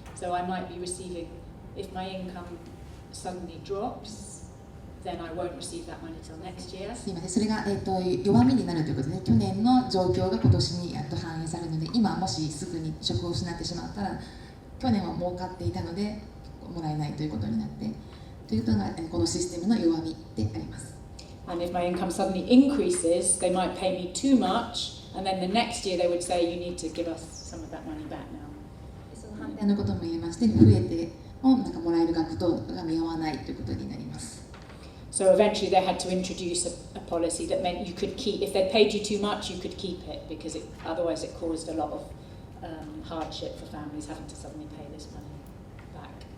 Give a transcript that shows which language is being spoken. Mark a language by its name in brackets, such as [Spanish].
[English] So I might be receiving, if my income suddenly drops, then I won't receive that money till next year. [Japanese] すみません、それが、弱みになるということで、去年の状況が今年にやっと反映されるので、今もしすぐに職を失ってしまったら、去年は儲かっていたのでもらえないということになって、というのがこのシステムの弱みであります。 [English] And if my income suddenly increases, they might pay me too much, and then the next year they would say, you need to give us some of that money back now. [Japanese] その反対のことも言えまして、増えてもなんかもらえる額とが見合わないということになります。 [English] So eventually they had to introduce a policy that meant you could keep, if they paid you too much, you could keep it, because otherwise it caused a lot of hardship for families having to suddenly pay this money back.